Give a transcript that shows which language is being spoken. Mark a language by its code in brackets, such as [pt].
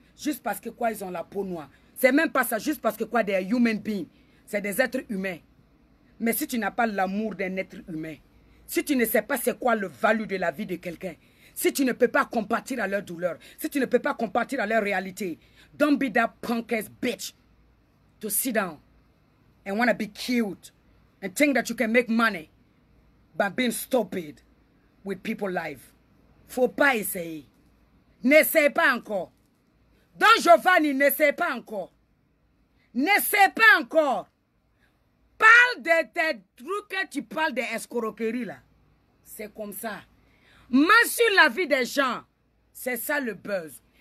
[fr] Juste parce que quoi, ils ont la peau noire. C'est même pas ça, juste parce que quoi, des [en] human beings. [fr] C'est des êtres humains. Mais si tu n'as pas l'amour d'un être humain, si tu ne sais pas c'est quoi le value de la vie de quelqu'un, si tu ne peux pas compatir à leur douleur, si tu ne peux pas compatir à leur réalité, [en] don't be that punk ass bitch. to sit down and want to be cute and think that you can make money by being stupid with people's life. [fr] Faut pas essayer. N'essaie pas encore. Don Giovanni, n'essaie pas encore. N'essaie pas encore. Parle de tes trucs que tu parles d'escroquerie là. C'est comme ça. Mentionne la vie des gens. C'est ça le buzz.